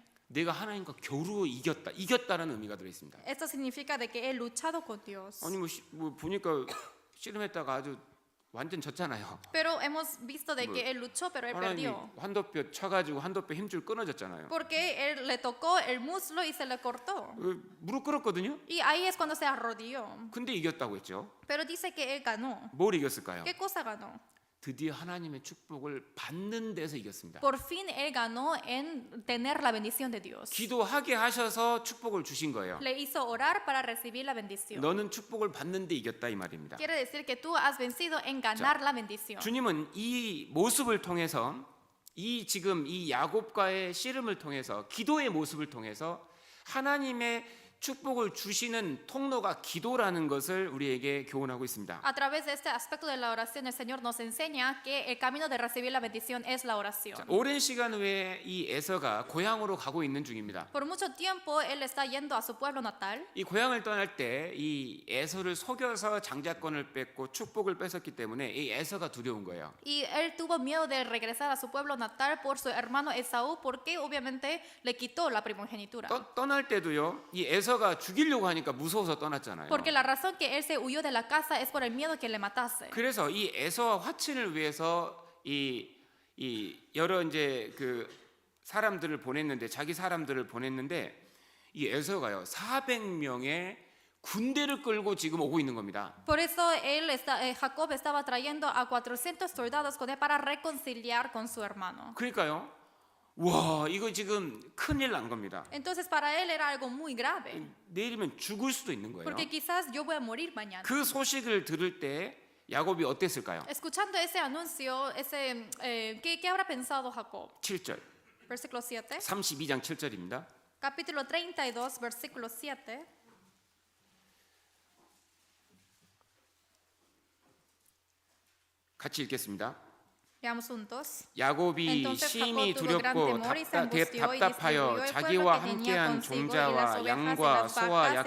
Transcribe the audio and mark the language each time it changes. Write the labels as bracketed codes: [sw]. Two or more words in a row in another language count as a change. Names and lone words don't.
[ko] 내가 하나님과 겨루어 이겼다라는 의미가 들어 있습니다. [es] Esto significa de que he luchado con Dios. [ko] 아니 뭐 보니까 씨름했다가 아주 완전 졌잖아요. [es] Pero hemos visto de que él luchó, pero él [ko] 하나님이 [es] perdió. [ko] 환도뼈 쳐가지고 환도뼈 힘줄 끊어졌잖아요. [es] Porque él le tocó el muslo y se le cortó. [ko] 무릎 꿇었거든요. [es] Y ahí es cuando se arrodilló. [ko] 근데 이겼다고 했죠. [es] Pero dice que él ganó. [ko] 뭘 이겼을까요? [es] ¿Qué cosa ganó? [ko] 드디어 하나님의 축복을 받는 데서 이겼습니다. [es] Por fin él ganó en tener la bendición de Dios. [ko] 기도하게 하셔서 축복을 주신 거예요. [es] Le hizo orar para recibir la bendición. [ko] 너는 축복을 받는데 이겼다 이 말입니다. [es] Quiere decir que tú has vencido en ganar la bendición. [ko] 주님은 이 모습을 통해서 지금 이 야곱과의 씨름을 통해서 기도의 모습을 통해서 하나님의 축복을 주시는 통로가 기도라는 것을 우리에게 교훈하고 있습니다. [es] A través de este aspecto de la oración, el Señor nos enseña que el camino de recibir la bendición es la oración. [ko] 오랜 시간 후에 이 에서가 고향으로 가고 있는 중입니다. [es] Por mucho tiempo él está yendo a su pueblo natal. [ko] 이 고향을 떠날 때 이 에서를 속여서 장자권을 뺏고 축복을 뺏었기 때문에 이 에서가 두려운 거예요. [es] Y él tuvo miedo de regresar a su pueblo natal por su hermano Esaú, porque obviamente le quitó la primogenitura. [ko] 떠날 때도요. 이 에서가 죽이려고 하니까 무서워서 떠났잖아요. [es] Porque la razón que él se huyó de la casa es por el miedo que le matase. [ko] 그래서 이 에서와 화친을 위해서 이 여러 이제 그 사람들을 보냈는데 자기 사람들을 보냈는데 이 에서가요 400명의 군대를 끌고 지금 오고 있는 겁니다. [es] Por eso Jacob estaba trayendo a 400 soldados con él para reconciliar con su hermano. [ko] 그러니까요. 와, 이거 지금 큰일 난 겁니다. [es] Entonces para él era algo muy grave, [ko] 내일이면 죽을 수도 있는 거예요. [es] porque quizás yo voy a morir mañana. [ko] 그 소식을 들을 때 야곱이 어땠을까요? [es] Escuchando ese anuncio, ¿qué habrá pensado Jacob? [ko] 7절. [es] Versículo 7. [ko] 32장 7절입니다. [es] Capítulo 32, versículo 7. [ko] 같이 읽겠습니다. [es] Leamos juntos. [ko] 야곱이 [es] Entonces [ko] 심히 [es] Jacob tuvo gran [ko] 두렵고 [es] temor y se angustió y [ko] 답답하여 [es] distribuyó el [ko] 자기와 [es] pueblo que tenía [ko] 함께한 [es] consigo y las [ko] 종자와 [es] ovejas y [ko] 양과 [es] las [ko] 소와 [es] vacas y los